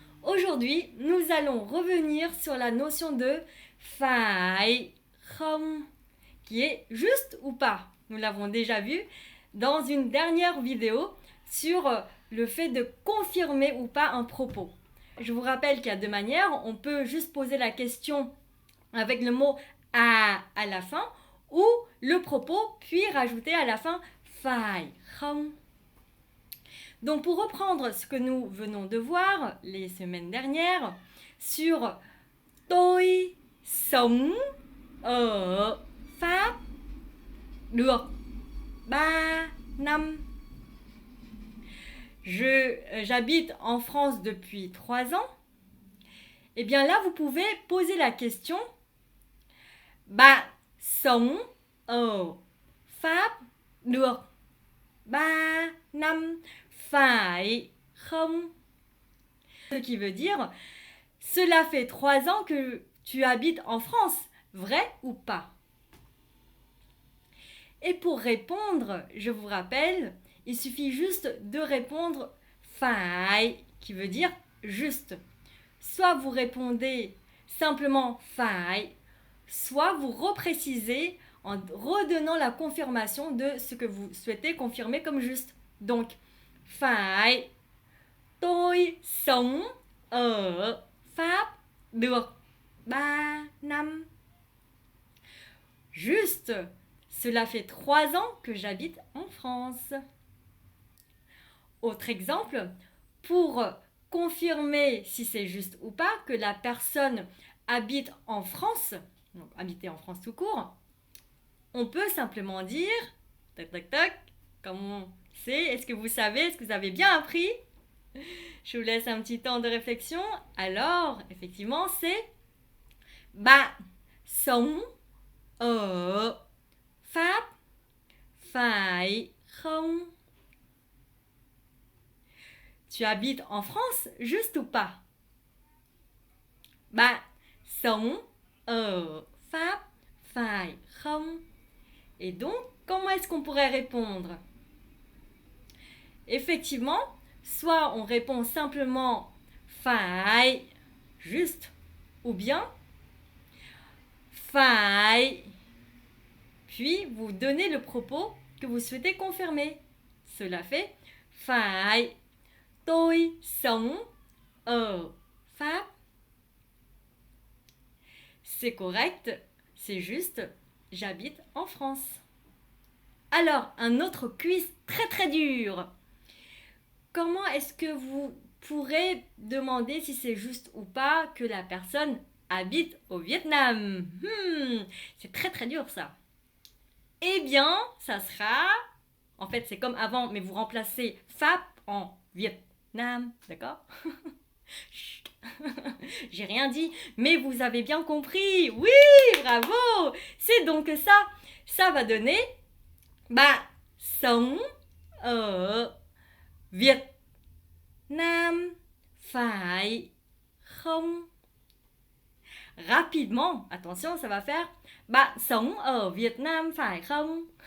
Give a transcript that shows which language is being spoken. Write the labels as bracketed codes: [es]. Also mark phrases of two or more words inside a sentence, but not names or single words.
[fr] Aujourd'hui, nous allons revenir sur la notion de [vi] phải không, [fr] qui est juste ou pas. Nous l'avons déjà vu dans une dernière vidéo sur le fait de confirmer ou pas un propos. Je vous rappelle qu'il y a deux manières. On peut juste poser la question avec le mot à la fin ou le propos puis rajouter à la fin [vi] phải không. [fr] Donc pour reprendre ce que nous venons de voir les semaines dernières sur [vi] tôi sống ở Pháp được 3 năm. [fr] J'habite en France depuis 3 ans. Et bien là, vous pouvez poser la question [vi] Bạn sống ở Pháp được 3 năm phải không? [fr] Ce qui veut dire cela fait 3 ans que tu habites en France, vrai ou pas? Et pour répondre, je vous rappelle, il suffit juste de répondre phải, qui veut dire juste. Soit vous répondez simplement phải, soit vous reprécisez en redonnant la confirmation de ce que vous souhaitez confirmer comme juste. Donc, [vi] phải, tôi sống ở Pháp được 3 năm. [fr] Juste, cela fait 3 ans que j'habite en France. Autre exemple, pour confirmer si c'est juste ou pas que la personne habite en France, donc habiter en France tout court, on peut simplement dire, tac tac tac, comment c'est, est-ce que vous savez, est-ce que vous avez bien appris? Je vous laisse un petit temps de réflexion. Alors, effectivement, c'est [vi] Bạn sống ở Pháp phải không? [fr] Tu habites en France, juste ou pas? [vi] Bạn sống ở Pháp phải không? [fr] Et donc, comment est-ce qu'on pourrait répondre? Effectivement, soit on répond simplement phải, juste, ou bien phải, puis vous donnez le propos que vous souhaitez confirmer. Cela fait [vi] phải, tôi sống ở Pháp. [fr] C'est correct, c'est juste, j'habite en France. Alors, un autre quiz très très dur. Comment est-ce que vous pourrez demander si c'est juste ou pas que la personne habite au Vietnam? C'est très très dur ça. Eh bien, ça sera... En fait, c'est comme avant, mais vous remplacez Pháp en Vietnam, d'accord? J'ai rien dit, mais vous avez bien compris. Oui, bravo. C'est donc ça. Ça va donner [vi] Bạn sống ở Việt Nam phải không? [fr] Rapidement, attention, ça va faire [vi] Bạn sống ở Việt Nam phải không?